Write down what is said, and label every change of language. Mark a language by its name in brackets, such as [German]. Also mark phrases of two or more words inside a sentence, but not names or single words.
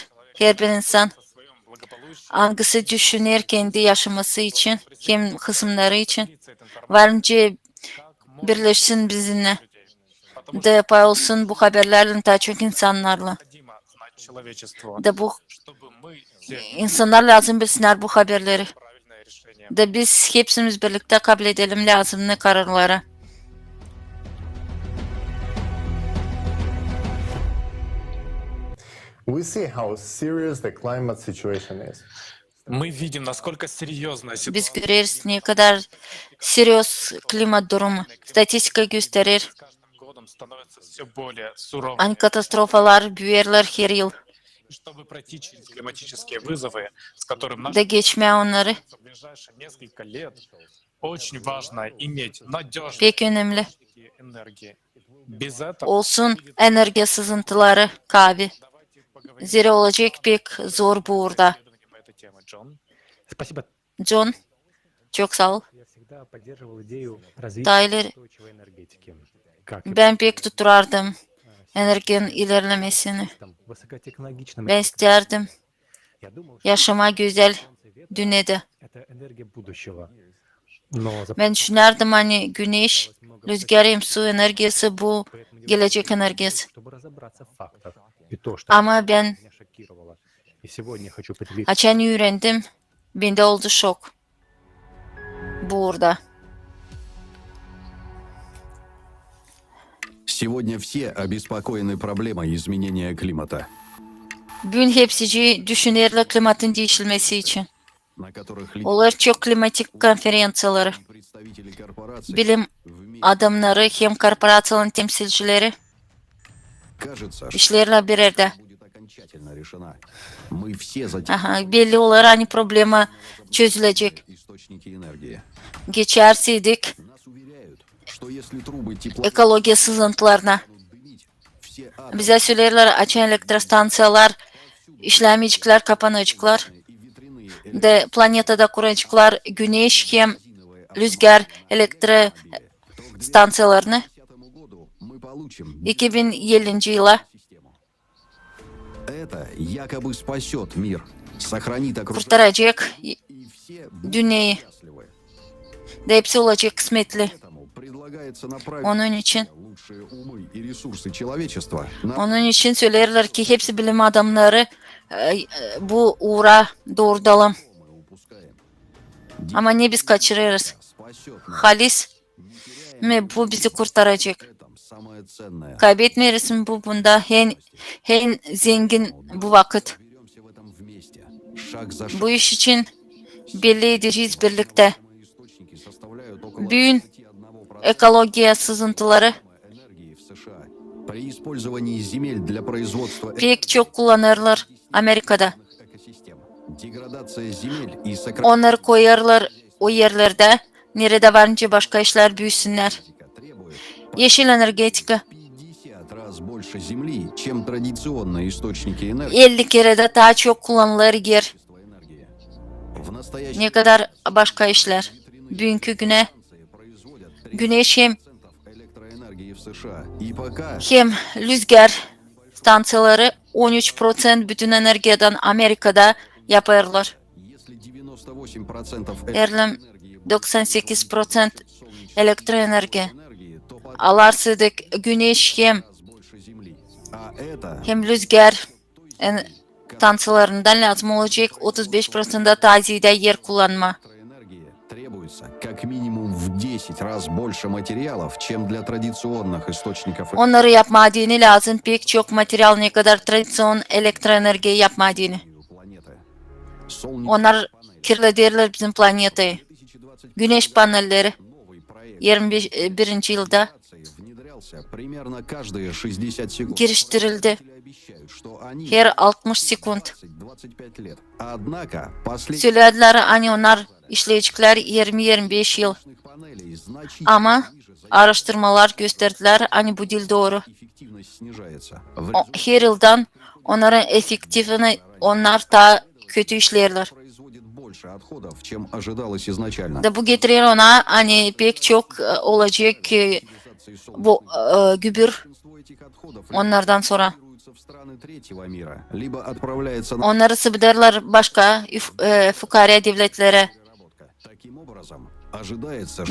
[Gagauz] Her bir insan hangisi düşünür kendi yaşaması için, hem kısımları için varınca birleşsin bizimle. de paylaşsın bu haberlerle daha çok insanlarla. De bu insanlar lazım bilsinler bu haberleri. De biz hepsimiz birlikte kabul edelim lazım ne kararları. [English] We see how serious the climate situation is. [Russian] Мы видим, насколько серьезная [Gagauz] Biz [Russian] ситуация. [Gagauz] görüyoruz ne kadar serios klimat durumu. Statistika gösterir. [Russian] Годом становится все более суровыми. [Gagauz] Aynı katastrofalar büyürler her yıl. [Russian] И чтобы пройти через климатические вызовы, с которым наши [Gagauz] De geçmeye onları [Russian] в ближайшие несколько лет, очень важно иметь надежные [Gagauz] pek önemli. [Russian] энергии. Без этого [Gagauz] Olsun enerji sızıntıları kavi. Zira olacak pek zor burada. [Russian] по этой теме, Джон. Спасибо. [Gagauz] John, çok sağ ol. [Russian] Я всегда поддерживал идею развития Tyler, устойчивой энергетики. Как [Gagauz] ben pek tuturardım enerjinin ilerlemesini. [Russian] там высокотехнологичном [Gagauz] Ben isterdim [Russian] я думал, что [Gagauz] yaşama güzel dünyada. [Russian] это энергия будущего. Но за [Gagauz] Ben düşünerdim hani güneş, rüzgar, su enerjisi bu gelecek enerjisi. [Russian] чтобы разобраться в фактах. И то, что [Gagauz] Ama ben [Russian] меня шокировало. И сегодня я хочу поделиться. [Gagauz] açan öğrendim. Bende oldu şok. Burada. [Russian] Сегодня все обеспокоены проблемой изменения климата, [Gagauz] Bugün hepsi düşünürler klimatın değişilmesi için. [Russian] на которых [Gagauz] Onlar çok klimatik konferansiyaları. [Russian] представители корпораций [Gagauz] Bilim adamları hem korporasyonun temsilcileri [Russian] кажется, что [Gagauz] işlerle bir yerde. [Russian] будет окончательно решена. Мы все за [Gagauz] Aha, belli olarak hani problema çözülecek. [Russian] источники энергии. [Gagauz] Geçerseydik [Russian] Нас уверяют, что если трубы тепла [Gagauz] ekoloji sızıntılarına. [Russian] дымить, все атомы [Gagauz] Bize söylerler açan elektrostansiyalar işlemeyecekler, kapanacaklar. [Russian] и ветряные [Gagauz] De planetada kuracaklar güneş hem rüzgar elektrostansiyalarını [Russian] 2050 году мы получим [Gagauz] 2050 yıla [Russian] систему. Это якобы спасет мир, сохранит окружающий [Gagauz] kurtaracak [Russian] и все будут [Gagauz] dünyayı. [Russian] счастливы. [Gagauz] De hepsi olacak kısmetli. [Russian] Поэтому предлагается направить [Gagauz] Onun için [Russian] лучшие умы и ресурсы человечества на [Gagauz] Onun için söylerler ki hepsi bilim adamları bu uğra doğrudalım. [Russian] мы упускаем. [Gagauz] Ama ne biz kaçırırız? [Russian] Спасет нас. [Gagauz] Halis mi bu bizi kurtaracak? [Russian] Этом самое ценное. [Gagauz] Kaybetmeriz mi bu bunda? En zengin bu vakit. [Russian] Беремся в этом вместе. Шаг за шагом. [Gagauz] Bu iş için belli edeceğiz birlikte. [Russian] Источники составляют около [Gagauz] Bugün 21% ekolojiye sızıntıları [Russian] энергии в США. При использовании земель для производства [Gagauz] pek çok kullanırlar Amerika'da. [Russian] экосистем. Деградация земель и сокращение [Gagauz] Onları koyarlar o yerlerde. Nerede varınca başka işler büyüsünler. [Russian] требует [Gagauz] Yeşil energetika [Russian] 50 раз больше земли, чем традиционные источники энергии. [Gagauz] 50 kere de daha çok kullanılır yer. [Russian] Энергии. В настоящее [Gagauz] Ne kadar başka işler. Bugünkü güne [Russian] производят [Gagauz] güneş hem 30% [Russian] электроэнергии в США. И пока [Gagauz] hem rüzgar stansiyaları 13% bütün enerjiden Amerika'da yaparlar. [Russian] если 98% Erlem энергии [Gagauz] 98% elektroenerji. [Russian] энергии, то пока [Gagauz] Alarsadık güneş hem [Russian] больше земли. А это [Gagauz] hem rüzgar stansiyalarından lazım olacak 35% tazide yer kullanma. [Russian] электроэнергии требуется как минимум в 10 раз больше материалов, чем для традиционных источников [Gagauz] Onları yapmadığını lazım pek çok materyal ne kadar tradisyon elektroenerji yapmadığını. [Russian] планеты. Солнечные [Gagauz] Onlar kirletirler bizim planeti. 2020 Güneş panelleri [Russian] новый проект [Gagauz] 21. yılda [Russian] внедрялся примерно каждые 60 секунд. [Gagauz] geliştirildi. [Russian] Обещают, что они [Gagauz] Her 60 sekund. [Russian] 20-25 lет. Однако последних [Gagauz] Söylediler hani onlar işleyecekler 20-25 yıl. [Russian] панелей значительно [Gagauz] Ama [Russian] ниже [Gagauz] araştırmalar gösterdiler hani bu değil doğru. [Russian] эффективность снижается. В [Gagauz] Her yıldan onların efektifini onlar daha kötü işlerler. [Russian] производит больше отходов, чем ожидалось изначально. [Gagauz] Da bu getirir ona hani pek çok olacak bu gübür [Russian] Большинство этих отходов [Gagauz] onlardan sonra. [Russian] экспортируются в страны третьего мира, либо отправляется на [Gagauz] Onları sıvıdarlar başka fukara devletlere. [Russian] переработка. Таким образом, ожидается, что